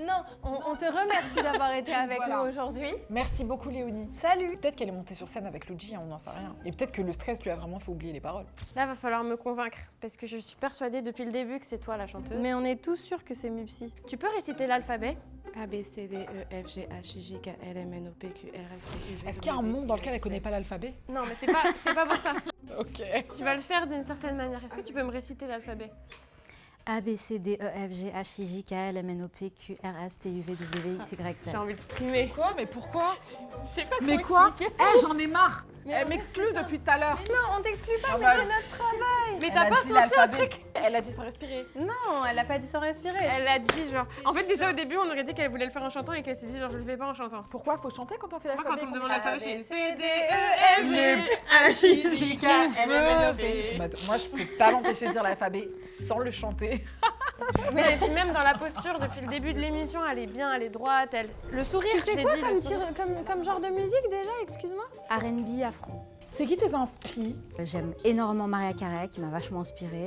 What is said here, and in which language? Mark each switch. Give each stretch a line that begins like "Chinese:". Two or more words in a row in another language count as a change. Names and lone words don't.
French: Non, on te remercie d'avoir été avec Voilà. nous aujourd'hui. Merci beaucoup Léonie. Salut. Peut-être qu'elle est montée sur scène avec Luigi, on n'en sait rien. Et peut-être que le stress lui a vraiment fait oublier les paroles. Là, va falloir me convaincre, parce que je suis persuadée depuis le début que c'est toi la chanteuse. Mais on est tous sûrs que c'est Mupsi. Tu peux réciter l'alphabet? A, B, C, D, E, F, G, H, I, J, K, L, M, N, O, P, Q, R, S, T, U, V, Est-ce qu'il y a un monde dans lequel elle connaît pas l'alphabet? Non, mais c'est pas pour ça. Ok. Tu vas le faire d'une certaine manière. Est-ce que tu peux me réciter l'alphabet? A, B, C, D, E, F, G, H, I, J, K, L, M, N, O, P, Q, R, S, T, U, V, W, X, Y, Z. J'ai envie de streamer. Quoi? Mais pourquoi? Je sais pas Mais comment quoi? expliquer. Eh, j'en ai marre. Mais Elle on m'exclut depuis tout à l'heure. Non, on t'exclut pas, Ah mais bah, c'est notre travail. Mais Elle t'as a pas dit senti un l'alphabet. truc? Elle a dit sans respirer. Non, elle a pas dit sans respirer. Elle a dit genre... En fait, déjà au début, on aurait dit qu'elle voulait le faire en chantant et qu'elle s'est dit genre je le fais pas en chantant. Pourquoi? Faut chanter quand on fait Moi, l'alphabet? quand on me qu'on demande chante l'alphabet, je fais C, D, E, F, G, H, I, J, K, L, M, N, O, P. Moi, je peux pas l'empêcher de dire l'alphabet sans le chanter. Mais et puis même dans la posture, depuis le début de l'émission, elle est bien, elle est droite, elle... Le sourire, Tu je fais l'ai quoi dit, comme, le sourire. comme genre de musique déjà, excuse-moi? R&B, afro. C'est qui tes inspi? J'aime énormément Maria Carey, qui m'a vachement inspirée.